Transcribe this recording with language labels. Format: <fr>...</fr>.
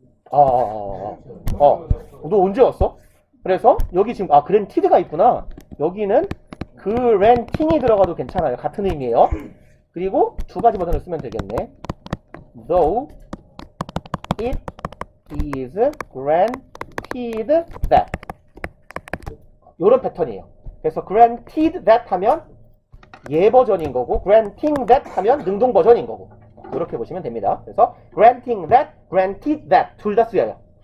<ko>너 언제 왔어? 그래서 여기 지금 그랜티드가 있구나. 여기는 그랜팅이 들어가도 괜찮아요. 같은 의미예요. 그리고 두 가지 버전을 쓰면 되겠네.</ko> <en>Though it is granted that.</en> <ko>요런 패턴이에요. 그래서 granted that 하면 예 버전인 거고 granting that 하면 능동 버전인 거고 이렇게 보시면 됩니다. 그래서 granting that, granted that 둘 다 쓰여요.</ko>